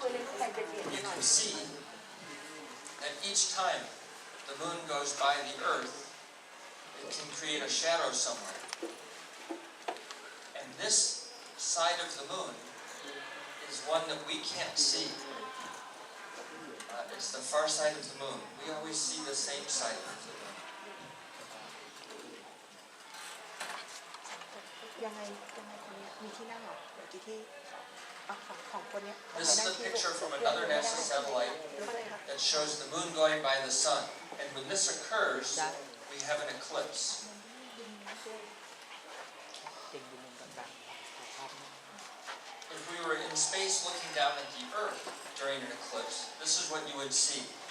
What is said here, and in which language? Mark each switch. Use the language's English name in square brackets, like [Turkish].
[English] You can see that each time the Moon goes by the Earth, it can create a shadow somewhere. And this side of the Moon is one that we can't see. It's the far side of the Moon. We always see the same side of the Moon. [Thai] ยังไงคนนี้มีที่นั่งเหรอเดี๋ยวที่ของคนเนี้ย [English] This is a picture from another NASA satellite that shows the Moon going by the Sun. And when this occurs, we have an eclipse. [Thai] เก่งดูมุมต่างๆภาพนี้ [English] If we were in space looking down at the Earth during an eclipse, this is what you would see.